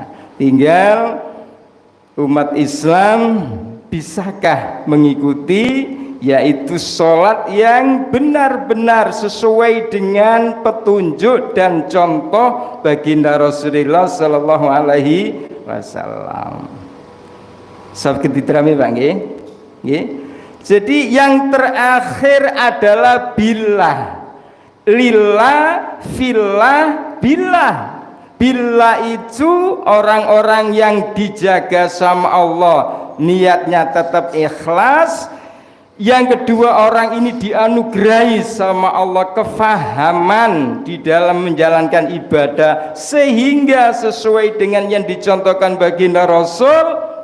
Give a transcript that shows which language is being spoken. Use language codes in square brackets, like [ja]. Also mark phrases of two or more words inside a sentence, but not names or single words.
[id] Tinggal umat Islam bisakah mengikuti, yaitu sholat yang benar-benar sesuai dengan petunjuk dan contoh baginda Rasulullah [ar] صلى الله عليه وسلم. [id] Sabtu diterami Pak nggih? Nggih. Jadi yang terakhir adalah [ar] بالله، لله، في الله، بالله. [id] Billah itu orang-orang yang dijaga sama Allah, niatnya tetap ikhlas. Yang kedua, orang ini dianugerahi sama Allah kefahaman di dalam menjalankan ibadah sehingga sesuai dengan yang dicontohkan baginda Rasul.